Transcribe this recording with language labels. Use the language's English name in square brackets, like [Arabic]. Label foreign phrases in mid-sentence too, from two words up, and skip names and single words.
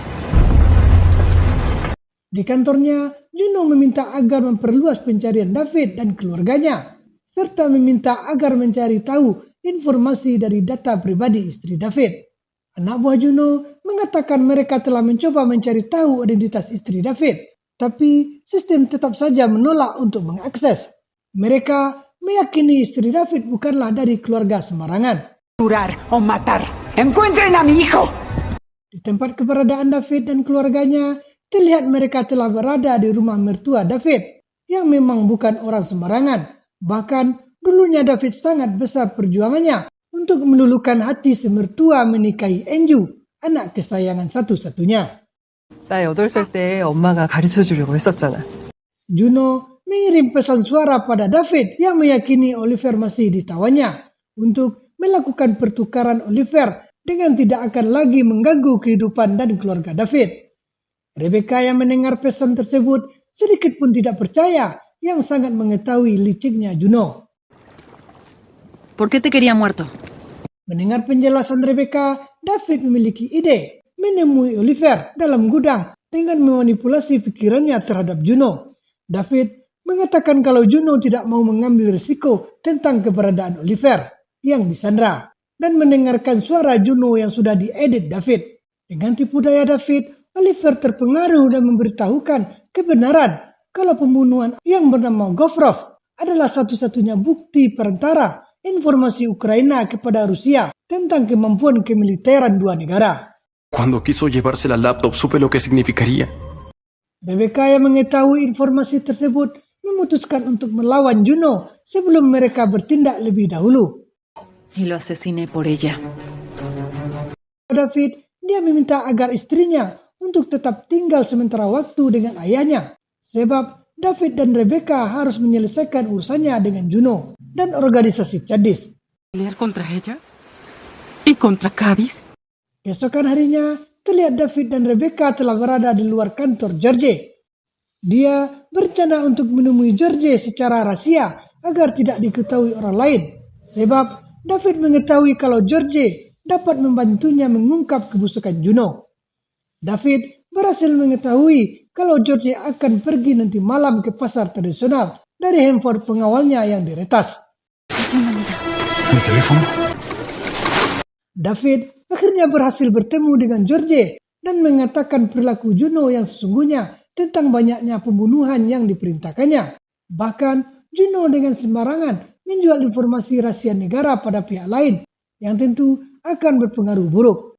[Indonesian] Di kantornya, Juno meminta agar memperluas pencarian David dan keluarganya, serta meminta agar mencari tahu informasi dari data pribadi istri David. Anak buah Juno mengatakan mereka telah mencoba mencari tahu identitas istri David, tapi sistem tetap saja menolak untuk mengakses. Mereka meyakini istri David bukanlah dari keluarga sembarangan. [Spanish] Curar o matar. Encuentren a mi hijo. [Indonesian] Di tempat keberadaan David dan keluarganya, terlihat mereka telah berada di rumah mertua David, yang memang bukan orang sembarangan. Bahkan dulunya David sangat besar perjuangannya untuk meluluhkan hati semertua menikahi Andrew, anak kesayangan satu-satunya. [Korean] 나 8살 때 엄마가 가르쳐주려고 했었잖아. [Indonesian] Juno mengirim pesan suara pada David yang meyakini Oliver masih ditawannya untuk melakukan pertukaran Oliver dengan tidak akan lagi mengganggu kehidupan dan keluarga David. Rebecca yang mendengar pesan tersebut sedikit pun tidak percaya yang sangat mengetahui liciknya Juno. [Spanish] ¿Por qué te quería muerto? [Indonesian] Mendengar penjelasan Rebecca, David memiliki ide menemui Oliver dalam gudang dengan memanipulasi pikirannya terhadap Juno. David mengatakan kalau Juno tidak mau mengambil risiko tentang keberadaan Oliver yang disandra dan mendengarkan suara Juno yang sudah diedit David. Dengan tipu daya David, Oliver terpengaruh dan memberitahukan kebenaran kalau pembunuhan yang bernama Govrov adalah satu-satunya bukti perantara informasi Ukraina kepada Rusia tentang kemampuan kemiliteran dua negara. [Spanish] Cuando quiso llevarse la laptop supe lo que significaría. [Indonesian] Rebecca yang mengetahui informasi tersebut memutuskan untuk melawan Juno sebelum mereka bertindak lebih dahulu. [Spanish] Y lo asesiné por ella. [Indonesian] David, dia meminta agar istrinya untuk tetap tinggal sementara waktu dengan ayahnya, sebab David dan Rebecca harus menyelesaikan urusannya dengan Juno dan organisasi Chadis. [Spanish] ¿Pelear contra ella? ¿Y contra Cádiz? [Indonesian] Keesokan harinya, terlihat David dan Rebecca telah berada di luar kantor George. Dia berencana untuk menemui George secara rahasia agar tidak diketahui orang lain. Sebab David mengetahui kalau George dapat membantunya mengungkap kebusukan Juno. David berhasil mengetahui kalau George akan pergi nanti malam ke pasar tradisional dari handphone pengawalnya yang diretas. [Spanish] Mi teléfono. [Indonesian] David akhirnya berhasil bertemu dengan George dan mengatakan perilaku Juno yang sesungguhnya tentang banyaknya pembunuhan yang diperintahkannya. Bahkan Juno dengan sembarangan menjual informasi rahasia negara pada pihak lain yang tentu akan berpengaruh buruk.